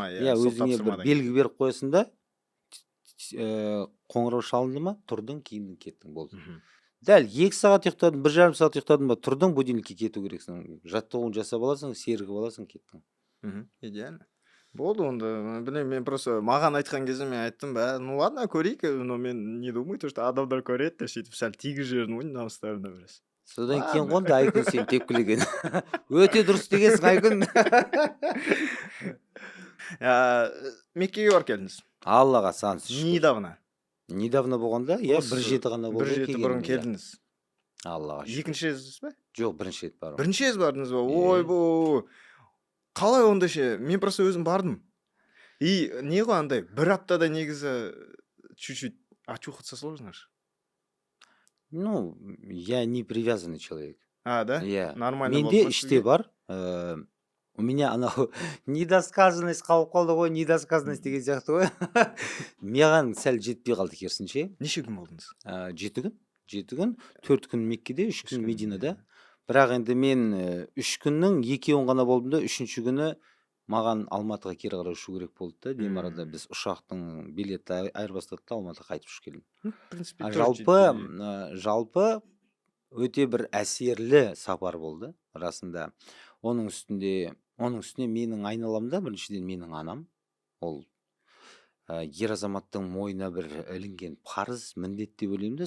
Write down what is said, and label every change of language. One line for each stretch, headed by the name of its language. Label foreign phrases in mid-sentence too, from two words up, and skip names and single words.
Kazakh: Иә, өзіңе бір белгі беріп қоясың да, қоңырау шалынды ма, тұрдың, киіндің, кеттің, болды. Дәл 2 сағат ұйықтадың, 1,5 сағат ұйықтадың ба, тұрдың, будильникке кету керексің. Жаттығуын жасап аласың, сергіп аласың, кеттің. Идеально. Болды онда, білем, мен просто маған айтқан кезде мен айттым,
Russian: ну ладно,
Kazakh: көрейік, но мен
Russian: не думаю, то, что
Kazakh: адамдар көреді, деп сөйтіп сәл тигіз жерін ойын намыстарына біраз. Содан кейін қонды Айкүн сен тепкілеген. Өте дұрыс дегенсің Айкүн. Меккеге барып келдіңіз? Аллаға сан шүкір. Недавно болғанда, иә, 1 ғана болды. 1 бұрын келдіңіз. Аллаға шүкір. Екінші рет ба? Жоқ, бірінші рет бардым. Бірінші рет бардыңыз ба? Ойбой. Қалай онда ше? Мен просто өзім бардым. И не ғой андай, 1 аптада негізі
Russian: чуть-чуть очухаться сложно же. Ну, я не привязанный человек. Да?
Kazakh: Иә. Нормально. Менде іште бар.
Russian: У меня
Kazakh: анау недосказанность қалып қалды ғой, недосказанность деген сияқты ғой. Маған сәл жетпей қалды керісінше. Неше күн болдыңыз? 7 күн. 4 күн Меккеде, 3 күн Мединада. Бірақ енді мен 3 күннің 2-уын ғана болдым да, 3-ші күні маған Алматыға кері қарай ұшу керек болды да. Дейм арада біз ұшақтың билеті айырбастадық та Алматыға қайтып ұшып келдім.
Russian: В принципе,
Kazakh: Жалпы өте бір әсерлі сапар болды, расында. Оның үстіне менің айналамда біріншіден менің анам, ол ер азаматтың мойнына бір ілінген парыз, міндет деп ойлаймын да.